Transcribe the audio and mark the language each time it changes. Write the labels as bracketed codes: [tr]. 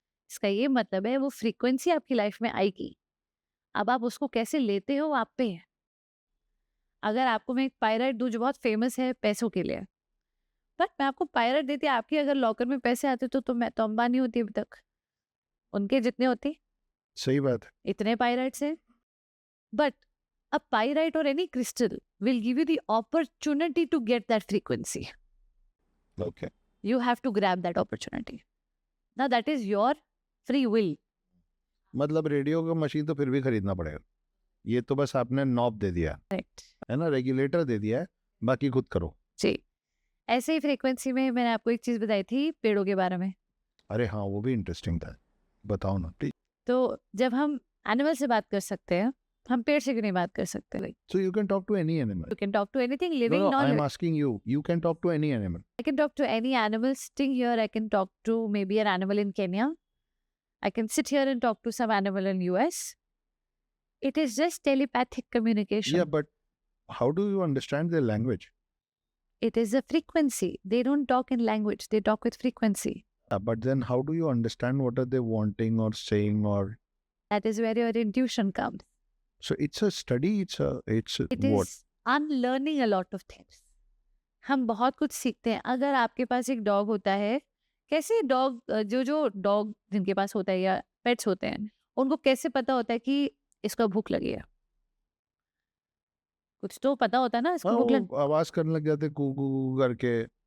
[hi] इसका ये मतलब है वो फ्रीक्वेंसी आपकी लाइफ में आएगी। अब आप उसको कैसे लेते हो, आप पे है। अगर आपको मैं एक पायराइट दूं जो बहुत फेमस है पैसों के लिए, बट मैं आपको पायराइट देती, आपके अगर लॉकर में पैसे आते तो मैं तो अंबानी होती अभी तक, उनके जितने होती। सही बात है. इतने पायराइट्स हैं। [en] But a pyrite or any crystal will give you the opportunity to get that frequency. Okay. You have to grab that opportunity. Now that is your free will. [hi] मतलब रेडियो का मशीन तो फिर भी खरीदना पड़ेगा. ये तो बस आपने नॉब दे दिया [en] Correct. [hi] है ना, रेगुलेटर दे दिया है, बाकी खुद करो. जी, ऐसे ही फ्रीक्वेंसी में मैंने आपको एक चीज बताई थी पेड़ों के बारे में। अरे हाँ, वो भी इंटरेस्टिंग था, बताओ ना प्लीज. तो जब हम एनिमल से बात कर सकते हैं, हम पेड़ से क्यों नहीं बात कर सकते? [en] So you can talk to any animal. You can talk to anything living, No, non I'm living. asking you. You can talk to any animal. I can talk to any animal sitting here. I can talk to maybe an animal in Kenya. I can sit here and talk to some animal in US. It is just telepathic communication. Yeah, but how do you understand their language? It is a frequency. They don't talk in language. They talk with frequency. But then how do you understand what are they wanting or saying or? That is where your intuition comes. So it's a study. It's It what? is unlearning a lot of things. [hi] हम बहुत कुछ सीखते हैं. अगर आपके पास एक dog होता है, कैसे डॉग जो डॉग जिनके पास होता है या पेट्स होते हैं, उनको कैसे पता होता है कि इसको भूख लगी है? कुछ तो पता होता है ना इसको हाँ, भूख लग. वो आवाज करने लग जाते कू कू कू करके.